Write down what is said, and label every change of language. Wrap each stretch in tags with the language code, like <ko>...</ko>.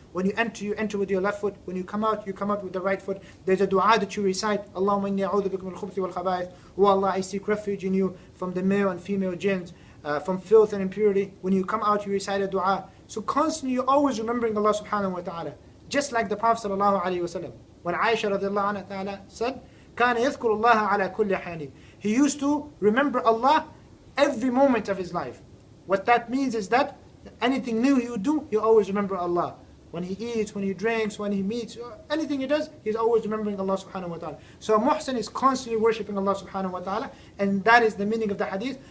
<en>When you enter with your left foot. When you come out with the right foot. There's a dua that you recite.</en> <ar>Allahumma inni a'udhu bika min al-khubuthi wal khaba'ith.</ar> <en>Oh Allah, I seek refuge in you from the male and female jinns, from filth and impurity. When you come out, you recite a dua. So constantly you're always remembering Allah subhanahu wa ta'ala. Just like the Prophet sallallahu alayhi wa sallam.</en> <ar>When Aisha radiallahu anha said, كَانَ يَذْكُرُ اللَّهَ عَلَى كُلِّ حَانٍ.</ar> <en>He used to remember Allah every moment of his life. What that means is that anything new he would do, he always remember Allah. When he eats, when he drinks, when he meets, anything he does, he's always remembering Allah subhanahu wa ta'ala. So a muhsin is constantly worshipping Allah subhanahu wa ta'ala, and that is the meaning of the hadith.</en>